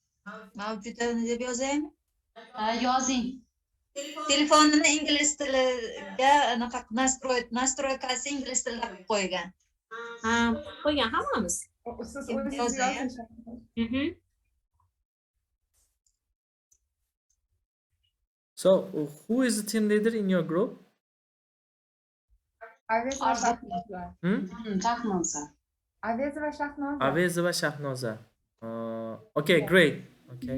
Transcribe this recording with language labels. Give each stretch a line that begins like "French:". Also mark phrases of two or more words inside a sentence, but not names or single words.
Uzbek: Mavjudini deb yozaymi? Yozing. Telefonini ingliz tiliga anaqa nastroykasi ingliz tilida qilib qo'ygan. Qo'ygan hammamiz. Siz Kim o'zingiz yozgan? yozish.
English: So, who is the team leader in your group?
Uzbek: Avez va Shahnoza. Shahnoza. Avez va Shahnoza. Avez va Shahnoza.
English: Okay, great. Okay.